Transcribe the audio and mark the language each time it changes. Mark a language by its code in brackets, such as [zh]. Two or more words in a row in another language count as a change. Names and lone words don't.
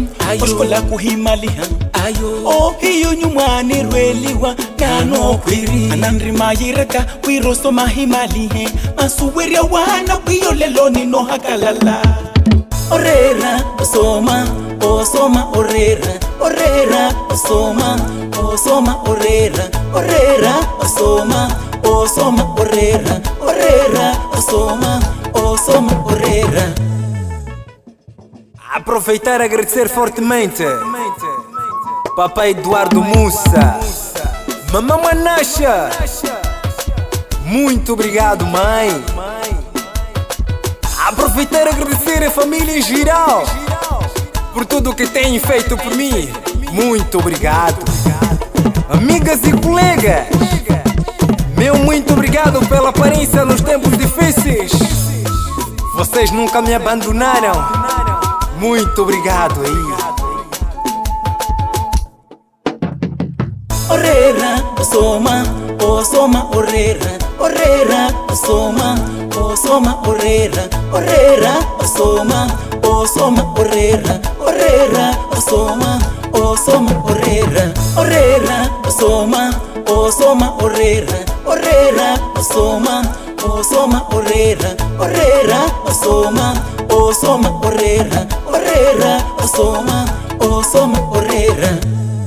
[vmw] Oshkola kuhimaliha Oh hiyo nyuma nirweliwa Nano kwiri Anandrima yireka wiro soma himalihe Masuweria wana wiyo leloni no hakalala Orera osoma Osoma orera Orera osoma Osoma orera Orera osoma Osoma orera Orera osoma Osoma orera. [pt] Aproveitar e agradecer fortemente Papai Eduardo Mussa, Mamãe Manasha. Muito obrigado, mãe. Aproveitar e agradecer a família em geral por tudo que têm feito por mim. Muito obrigado. Amigas e colegas, meu muito obrigado pela aparência nos tempos difíceis. Vocês nunca me abandonaram. Muito obrigado aí. [vmw] Orera osoma Osoma orera Orera osoma Osoma orera Orera osoma Osoma orera Orera osoma Osoma orera Orera osoma Osoma orera Orera osoma Osoma orera Orera osoma Osoma orera Orera osoma Osoma orera.